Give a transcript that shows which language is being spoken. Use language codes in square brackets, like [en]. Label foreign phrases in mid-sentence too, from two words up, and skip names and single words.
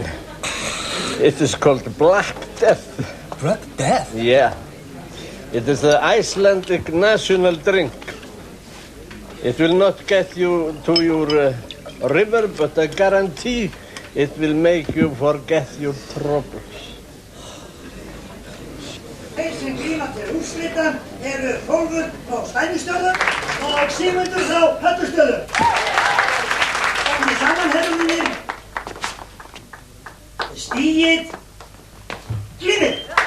[en] It is called Black Death. Black Death? Yeah. It is the Icelandic national drink. It will not get you to your river, but I guarantee it will make you forget your troubles. [is] Þeir sem glíma til úrslita eru Hrólfur frá Stænistöðu og Sigmundur frá Höttustöðu. Komið saman, herrar mínir. Stigið glímið.